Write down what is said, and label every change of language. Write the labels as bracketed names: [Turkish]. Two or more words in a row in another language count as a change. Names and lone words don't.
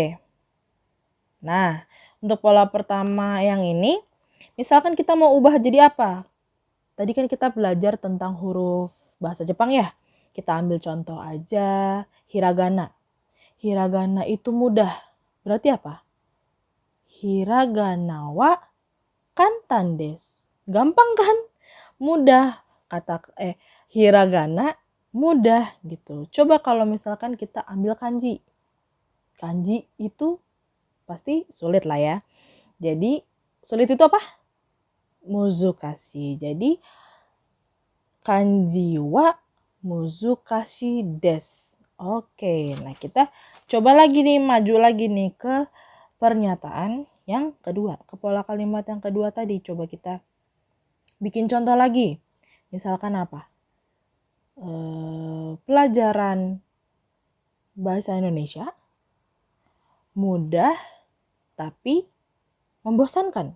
[Indonesian] Nah, untuk pola pertama yang ini, misalkan kita mau ubah jadi apa? Tadi kan kita belajar tentang huruf bahasa Jepang ya. Kita ambil contoh aja, hiragana. Hiragana itu mudah. Berarti apa? [Japanese] ひらがなは簡単です. [Indonesian] Gampang kan? Mudah. Hiragana mudah gitu. Coba kalau misalkan kita ambil kanji. Kanji itu pasti sulit lah ya. Jadi sulit itu apa? Muzukashi. [Japanese] Jadi 漢字は難しいです. [Indonesian] Oke, nah kita coba lagi nih, maju lagi nih ke pernyataan yang kedua, ke pola kalimat yang kedua tadi. Coba kita bikin contoh lagi. Misalkan apa? Pelajaran bahasa Indonesia mudah tapi membosankan.